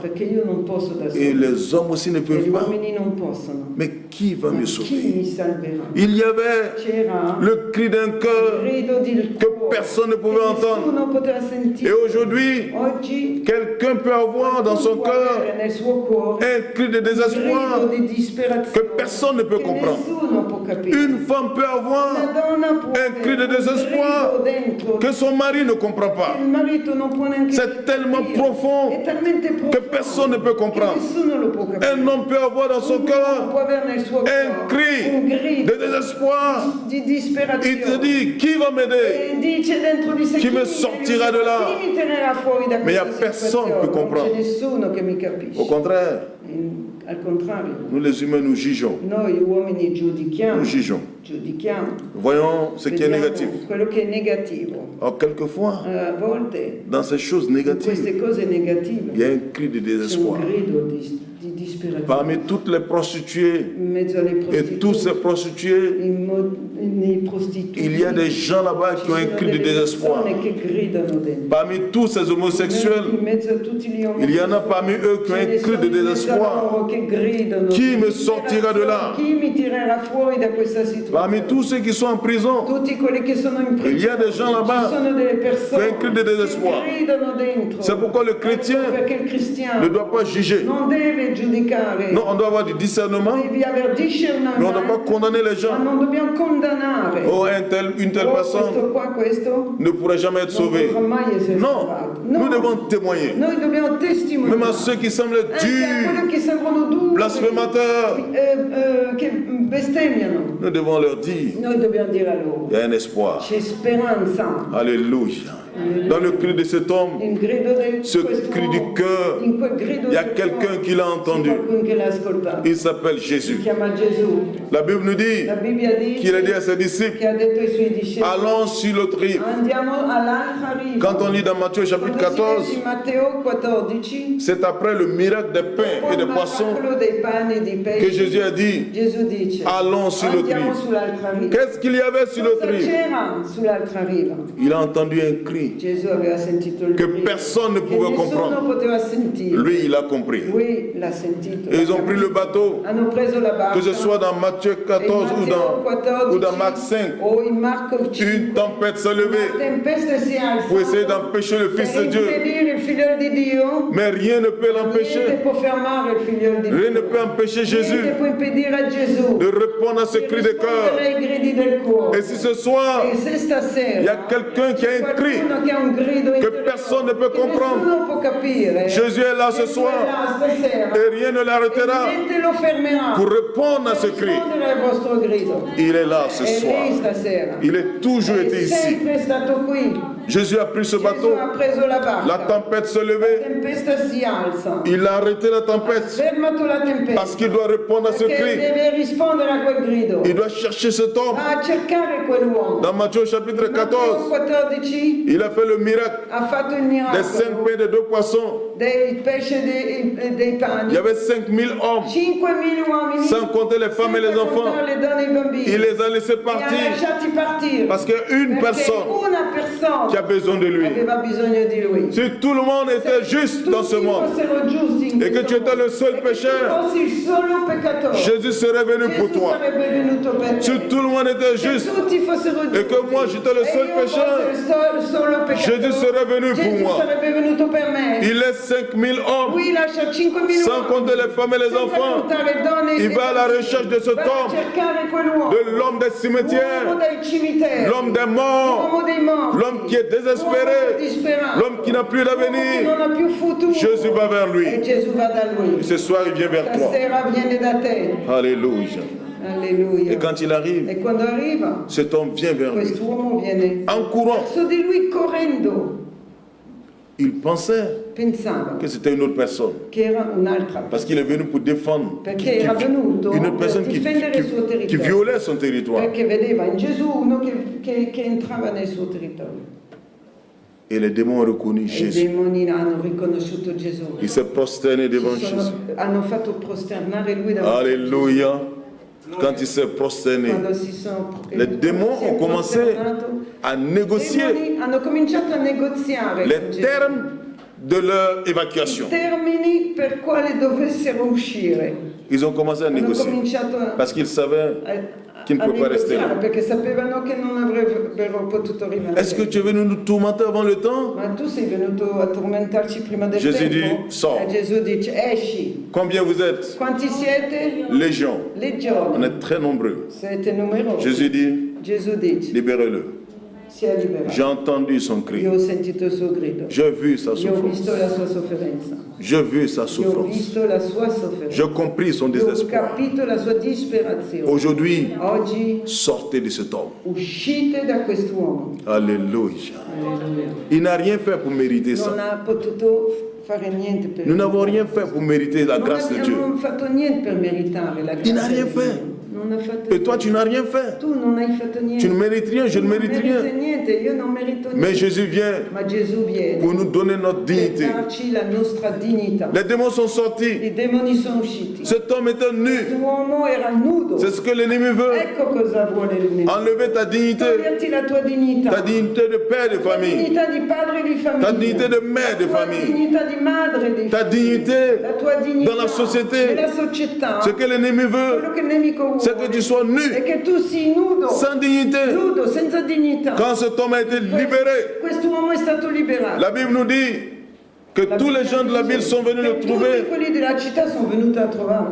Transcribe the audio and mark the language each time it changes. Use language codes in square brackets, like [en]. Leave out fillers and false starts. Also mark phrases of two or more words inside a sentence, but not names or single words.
[it] Perché io non posso da [fr] Et [it] solo. [fr] les hommes aussi ne [it] E [fr] peuvent [it] gli [fr] pas. [it] uomini non possono. [fr] Mais qui va [it] Ma [fr] me [it] chi [fr] sauver? [it] mi salverà? [fr] Il y avait [it] C'era [fr] le cri d'un [it] il [fr] cœur [it] grido di [fr] que personne ne pouvait entendre. [it] nessuno poteva [fr] Et [it] sentire. [fr] aujourd'hui, [it] Oggi [fr] quelqu'un peut avoir dans son [it] può [fr] cœur [it] avere nel suo cuore [fr] un cri de [it] un grido [fr] désespoir [it] di disperazione [fr] que personne ne peut [it] che [fr] comprendre. [it] nessuno può capire. [fr] Une femme peut [it] Una [fr] avoir [it] donna può [fr] un cri de [it] avere un [fr] désespoir [it] grido dentro [fr] que son mari ne comprend [it] che [fr] pas. [it] il marito non può neanche [fr] C'est tellement [it] capire. [fr] profond [it] È talmente profondo [fr] que personne ne peut [it] che [fr] comprendre. [it] nessuno lo può capire. [fr] Un homme peut avoir dans son [it] Un uomo [fr] cœur [it] può avere nel suo [fr] un [it] cuore un [fr] cri [it] grido [fr] de désespoir. [it] di [fr] Il te [it] disperazione. [fr] dit, qui va m'aider? [it] E dice dentro di sé Chi me mi [fr] sortira de là? [it] Chi mi tenerà fuori da [fr] Mais il y a [it] questa [fr] personne [it] situazione? [fr] qui comprend. [it] Non c'è nessuno che mi capisce. [fr] Au contraire, [it] Al contrario, [fr] nous les humains, nous jugeons. [it] noi uomini giudichiamo, [fr] Nous jugeons. [it] giudichiamo, [fr] Voyons ce qui est [it] vediamo [fr] négatif. [it] quello che è negativo. [fr] Or, quelquefois, [it] A volte [fr] dans ces choses [it] in queste [fr] négatives, [it] cose negative [fr] il y a un cri de [it] c'è un [fr] désespoir. [it] grido di disperazione. [fr] Parmi toutes les prostituées [it] In mezzo alle [fr] et tous ces [it] prostitute, [fr] prostitués, [it] nei prostituti, [fr] il y a des gens là-bas [it] ci [fr] qui ont un [it] sono [fr] cri de [it] delle [fr] désespoir. [it] persone che gridano dentro. [fr] Parmi tous ces [it] In [fr] homosexuels, [it] mezzo a tutti gli [fr] il y en a parmi eux qui ont [it] ce ne [fr] un cri [it] sono [fr] de [it] in mezzo a [fr] désespoir. [it] loro che gridano Chi di [fr] me sortira de là? [it] Chi mi tirerà fuori da questa situazione? [fr] Parmi tous ceux qui sont en prison, [it] Tutti quelli che sono in prigione. [fr] il y a des gens là-bas [it] Ci sono delle persone [fr] qui ont un cri de désespoir. [it] che gridano dentro. [fr] C'est pourquoi le chrétien [it] Perché il cristiano [fr] ne doit pas juger. [it] non deve giudicare. [fr] Non, on doit avoir du discernement, [it] Devi aver discernimento. [fr] mais on ne doit pas condamner les [it] Ma [fr] gens. [it] non dobbiamo condannare. [fr] Oh, une telle [it] Oh, [fr] personne [it] questo [fr] ne pourrait jamais être [it] non [fr] sauvée. [it] potrà mai essere [fr] Non, [it] salvato. [fr] nous devons témoigner. [it] Noi dobbiamo testimoniare. [fr] Même à ceux qui semblent [it] Anche a quelli [fr] durs, [it] che sembrano duri, [fr] blasphémateurs, [it] che bestemmiano. [fr] nous devons leur dire, [it] Noi dobbiamo dire a loro, [fr] il y a un espoir. [it] c'è speranza. [fr] Alléluia. Dans le cri de cet homme, [it] Il grido di [fr] ce [it] quest'uomo, [fr] cri du cœur, [it] in quel grido [fr] il y a [it] del [fr] quelqu'un [it] cuore, [fr] qui l'a [it] c'è [fr] entendu. [it] qualcuno che l'ha ascoltato. [fr] Il s'appelle [it] Si [fr] Jésus. [it] chiama Gesù. [fr] La Bible nous dit [it] La Bibbia [fr] qu'il a dit à [it] dice [fr] ses disciples, [it] che ha detto ai suoi discepoli, [fr] allons sur l'autre rive. [it] andiamo all'altra riva. [fr] Quand on lit dans Matthieu chapitre [it] Quando si [fr] 14, [it] legge in Matteo 14, [fr] c'est après le miracle des pains et des poissons [it] parlo dei pani e dei [fr] que [it] pesci. [fr] Jésus a dit, [it] Gesù dice, [fr] allons sur l'autre [it] andiamo [fr] rive. [it] sull'altra riva. [fr] Qu'est-ce qu'il y avait sur l'autre [it] Cosa [fr] rive? [it] c'era sull'altra riva? [fr] Il a entendu un cri [it] Gesù aveva sentito il [fr] que [it] grido [fr] personne ne [it] che [fr] pouvait [it] nessuno [fr] comprendre. [it] poteva sentire. [fr] Lui, il a compris. [it] Lui l'ha sentito. [fr] Et ils ont pris le bateau, [it] Hanno preso la barca. [fr] que ce soit dans Matthieu 14 ou dans Marc 5, [it] o in Marco 5. [fr] une tempête s'est levée [it] La tempesta si alza [fr] pour essayer d'empêcher le Fils de [it] per [fr] Dieu. [it] impedire il figlio di Dio. [fr] Mais rien ne peut [it] Niente [fr] l'empêcher. [it] può fermare il figlio di Dio. [fr] Rien ne peut empêcher Jésus [it] Niente può impedire a Gesù [fr] de répondre à ce [it] di [fr] cri de cœur. [it] rispondere ai gridi del cuore. [fr] Et si ce soir, [it] E se stasera [fr] il y a quelqu'un qui a un cri [it] qualcuno che ha un grido [fr] que [it] interiore [fr] personne ne peut [it] che [fr] comprendre, [it] nessuno può capire, [fr] Jésus est là ce [it] Gesù [fr] soir [it] è là stasera [fr] et rien ne l'arrêtera [it] e niente lo fermerà [fr] pour répondre à ce [it] per [fr] cri. [it] rispondere al vostro grido. [fr] Il est là ce [it] È lì [fr] soir. [it] stasera. [fr] Il est toujours [it] È [fr] été ici. [it] sempre stato qui. [fr] Jésus a pris ce [it] Gesù [fr] bateau, [it] ha preso la barca. [fr] la tempête se [it] La [fr] levait, [it] tempesta si alza. [fr] il a arrêté la [it] Ha [fr] tempête [it] fermato la tempesta. [fr] parce qu'il doit répondre à ce [it] Perché [fr] cri. [it] deve rispondere a quel grido. [fr] Il doit chercher cet homme. [it] A cercare quell'uomo. [fr] Dans Matthieu chapitre [it] Matteo [fr] 14, [it] 14 [fr] il a fait le miracle [it] ha fatto il [fr] des [it] miracolo [fr] 5 pains et de 2 poissons. [it] dei pesci e dei pani. [fr] Il y avait 5000 hommes, [it] 5.000 uomini, [fr] sans compter les femmes et les [it] senza [fr] enfants. [it] contare le donne e i bambini. [fr] Il les a laissés [it] Li ha [fr] partir [it] lasciati partire. [fr] parce qu'il y a une [it] Perché [fr] personne [it] una persona [fr] qui a besoin de lui. [it] aveva bisogno di lui. [fr] Si tout le monde était juste dans ce [it] Tutti [fr] monde [it] fossero giusti in [fr] et que [it] questo [fr] tu étais le [it] mondo, [fr] seul [it] e che [fr] pécheur, [it] tu fossi il solo peccatore, [fr] Jésus serait venu pour [it] Gesù [fr] toi. [it] sarebbe venuto per te. [fr] Si tout le monde était [it] Se [fr] juste [it] tutti fossero giusti [fr] et que moi j'étais le seul [it] e io [fr] pécheur, [it] fossi il solo peccatore, [fr] Jésus serait venu pour [it] Gesù [fr] moi. [it] sarebbe venuto per me. [fr] Il laisse 5000 hommes, [it] Lui lascia 5.000 [fr] sans compter les femmes et les [it] senza [fr] enfants. [it] contare donne e [fr] Il va à la recherche de cet [it] va a [fr] homme, [it] cercare quell'uomo, [fr] de l'homme des [it] l'uomo [fr] cimetières, [it] dei cimiteri, [fr] l'homme des morts, [it] l'uomo dei morti, [fr] l'homme qui est désespéré, [it] l'uomo disperato, [fr] l'homme qui n'a plus [it] l'uomo che [fr] d'avenir. [it] non ha più futuro. [fr] Jésus va vers [it] E [fr] lui. [it] Gesù va da lui. [fr] Ce soir, il vient vers toi. [it] Stasera viene da te. [fr] Alléluia. [it] Alleluia. [fr] Et quand il arrive, [it] E quando arriva, [fr] cet homme vient vers lui. [it] quest'uomo viene [fr] En courant, [it] verso di lui correndo. [fr] il pensait [it] Pensava [fr] que c'était une autre personne. [it] che era un'altra, [fr] Parce qu'il est venu pour défendre [it] perché era venuto [fr] une autre [it] per [fr] personne [it] difendere il suo [fr] qui [it] territorio. [fr] violait son territoire. [it] Perché vedeva in Gesù uno che entrava nel suo territorio. [fr] Et les démons ont reconnu [it] E i [fr] Jésus. [it] demoni hanno riconosciuto Gesù. [fr] Il s'est prosterné devant [it] Si [fr] Jésus. [it] hanno fatto prosternare lui davanti. [fr] Alléluia. quand il s'est prosterné, [it] quando si sono [fr] les démons ont commencé à négocier [it] demoni hanno cominciato a negoziare con [fr] les [it] Gesù. [fr] termes de leur évacuation. [it] I termini per quali dovessero uscire. [fr] Ils ont commencé à [it] Hanno [fr] négocier [it] cominciato [fr] parce qu'ils savaient qu'il ne [it] a [fr] peut pas rester [it] negoziare [fr] là. [it] perché sapevano che non avrebbero potuto rimanere. [fr] Est-ce que tu es venu nous tourmenter avant le temps? [it] Ma tu sei venuto a tormentarci prima del Gesù tempo? [fr] dit, sors. [it] E Gesù dice, esci. [fr] Combien vous êtes? [it] Quanti siete? [fr] Légion. On [it] Legione. [fr] est très nombreux. [it] Siete numerosi. [fr] Jésus dit, [it] Gesù dice, [fr] libérez-le. [it] sia liberato. [fr] J'ai entendu son cri. [it] Io ho sentito il suo grido. [fr] J'ai vu sa [it] Io ho visto [fr] souffrance. [it] la sua sofferenza. [fr] J'ai vu sa [it] Io ho [fr] souffrance. [it] visto la sua sofferenza. [fr] J'ai compris son [it] Io ho [fr] désespoir. [it] capito la sua disperazione. [fr] Aujourd'hui, [it] Oggi [fr] sortez de cet homme. [it] uscite da quest'uomo. [fr] Alléluia. [it] Alleluia. [fr] Il n'a rien fait pour mériter [it] Non [fr] ça. [it] ha potuto fare niente per [fr] Nous n'avons rien fait pour mériter la [it] Non [fr] grâce de Dieu. [it] abbiamo fatto niente per meritare la grazia [fr] Il n'a rien [it] di [fr] fait. [it] Dio. Non ha fatto [fr] Et toi, tu n'as rien fait. [it] Tu non hai fatto niente. [fr] Tu ne mérites rien, je ne mérite [it] Non meriti [fr] rien. [it] niente, io non merito [fr] Mais [it] niente. [fr] Jésus vient [it] Ma Gesù viene [fr] pour nous donner notre [it] per [fr] dignité. [it] darci la nostra dignità. [fr] Les démons sont sortis. [it] I demoni sono usciti. [fr] Cet homme était nu. [it] L'uomo era nudo. [fr] C'est ce que l'ennemi veut. [it] Ecco cosa vuole il nemico. [fr] Enlever ta dignité. [it] Toglierti la tua dignità. [fr] Ta dignité de père de [it] La [fr] famille. [it] dignità di padre di famiglia. [fr] Ta dignité de mère de [it] La tua [fr] famille. [it] dignità di madre di [fr] Ta [it] figli. [fr] dignité [it] La tua dignità [fr] dans la société. [it] nella società. [fr] Ce que l'ennemi [it] Quello [fr] veut, [it] che il nemico vuole [fr] c'est que tu sois [it] è [fr] nu, [it] che tu sii nudo, [fr] sans dignité. [it] nudo, senza dignità. [fr] Quand cet homme a été libéré, [it] Quest'uomo è stato liberato. [fr] la Bible nous dit que tous les gens de la ville sont venus le [it] Tutti [fr] trouver. [it] quelli della città sono venuti a trovarlo.